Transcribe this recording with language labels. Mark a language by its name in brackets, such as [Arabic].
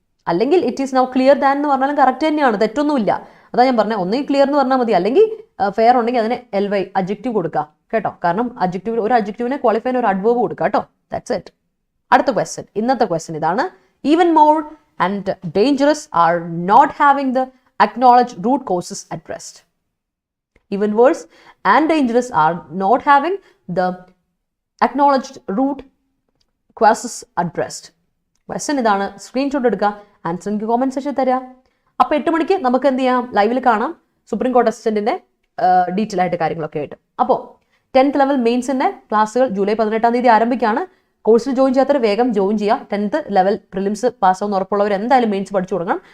[Malayalam] അല്ലെങ്കിൽ [English] it is now clear than [Malayalam] എന്ന് പറഞ്ഞാലും കറക്റ്റ് തന്നെയാണ്, തെറ്റൊന്നുമില്ല. അതാ ഞാൻ പറഞ്ഞത്, ഒന്നെങ്കിൽ ക്ലിയർ എന്ന് പറഞ്ഞാൽ മതി, അല്ലെങ്കിൽ ഫെയർ ഉണ്ടെങ്കിൽ അതിന് LY അഡ്ജക്റ്റീവ് കൊടുക്കുക. കേട്ടോ, കാരണം ഒരു അഡ്ജക്റ്റീവിനെ ക്വാളിഫൈ ചെയ്യുന്ന ഒരു അഡ്വേർബ് കൊടുക്കുക. കേട്ടോ, [English] That's it. [Malayalam] അടുത്ത ക്വസ്റ്റ്യൻ, ഇന്നത്തെ ക്വസ്റ്റ്യൻ ഇതാണ്. [English] Even more and dangerous are not having the acknowledged root causes addressed. Even worse and dangerous are not having the acknowledged root causes addressed. [Malayalam] Question ഇതാണ്. Screenshot എടുക്കുക, answer എനിക്ക് comment section തരിക. അപ്പോൾ 8 മണിക്ക് നമുക്ക് എന്ത് ചെയ്യാം, ലൈവിൽ കാണാം സുപ്രീം കോർട്ട് അസിസ്റ്റന്റിന്റെ ഡീറ്റെയിൽ ആയിട്ട് കാര്യങ്ങളൊക്കെ ആയിട്ട്. അപ്പോൾ 10th ലെവൽ മെയിൻസിന്റെ ക്ലാസ്സുകൾ ജൂലൈ 18-ാം തീയതി ആരംഭിക്കുകയാണ്. കോഴ്സിൽ ജോയിൻ ചെയ്യാത്തവർ വേഗം ജോയിൻ ചെയ്യുക. 10th ലെവൽ പ്രിലിംസ് പാസ്സാവുന്ന ഉറപ്പുള്ളവർ എന്തായാലും മെയിൻസ് പഠിച്ചു തുടങ്ങണം.